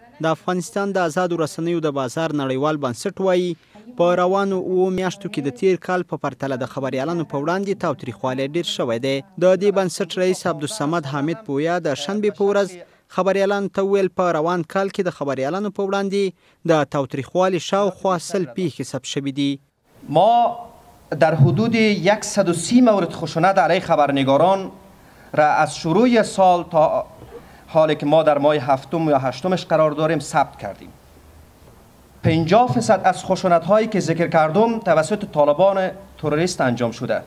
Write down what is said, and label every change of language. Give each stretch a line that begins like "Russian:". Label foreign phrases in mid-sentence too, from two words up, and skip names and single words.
Pashto: د افغانستان د آزادو رسنیو د بازار نړیوال بنسټ وایي په روانو 7 میاشتو کې د تیر کال په پرتله د خبریالانو په وړاندې تاوتریخوالی ډیر شوی دی. د دې بنسټ رئیس عبدالصمد حامد پویا د شنبې په ورځ خبریالانو ته ویل په روان کال کې د خبریالانو په وړاندې د تاوتریخوالي شاوخوا 100 پیښې ثبت شوي دي.
Persian: ما در حدود 130 مورد خشونت علیه خبرنگاران را از شروع سال تا حالی که ما در ماه هفتم یا هشتمش قرار داریم ثبت کردیم. 50% از خشونت هایی که ذکر کردم توسط طالبان تروریست انجام شده.